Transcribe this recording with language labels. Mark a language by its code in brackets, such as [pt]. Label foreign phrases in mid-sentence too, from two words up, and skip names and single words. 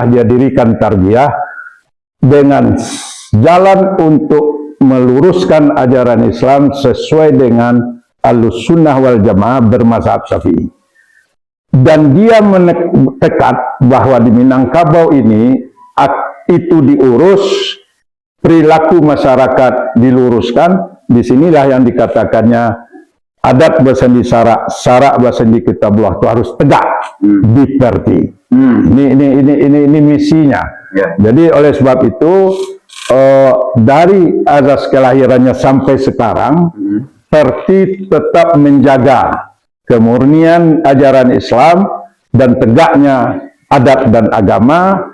[id] Dia dirikan tarbiyah dengan jalan untuk meluruskan ajaran Islam sesuai dengan Ahlussunnah wal Jamaah bermazhab Syafi'i. Dan dia tekad bahwa di Minangkabau ini itu diurus, perilaku masyarakat diluruskan. Disinilah yang dikatakannya adat bersendi sarak, sarak bersendi kitabullah, itu harus tegak di Perti. Ini misinya. Jadi oleh sebab itu dari azas kelahirannya sampai sekarang, Perti tetap menjaga kemurnian ajaran Islam dan tegaknya adat dan agama.